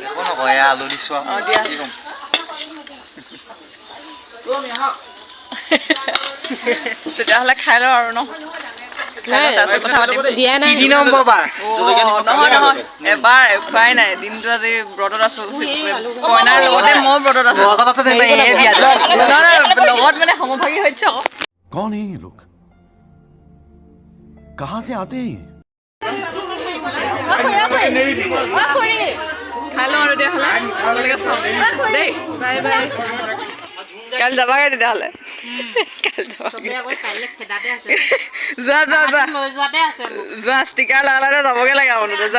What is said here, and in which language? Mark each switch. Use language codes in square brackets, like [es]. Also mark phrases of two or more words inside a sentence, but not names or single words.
[as] তেতিয়াহ'লে খাই লওঁ আৰু ন? এবাৰ খোৱাই নাই দিনটো, আজি ব্ৰতত আছো। কইনাৰ লগতে মই ব্ৰতত আছো, লগত মানে সমভাগী হৈছে আকৌ। [hi] कौन है ये लोग? कहां से आते हैं? [as] খাই লওঁ আৰু তেতিয়াহ'লে দেই। [en] bye bye. [as] কাইলৈ যাবাগে তেতিয়াহ'লে? যোৱা যোৱা, ষ্টিকাৰ লগালে যাবগে লাগে আৰু যোৱা।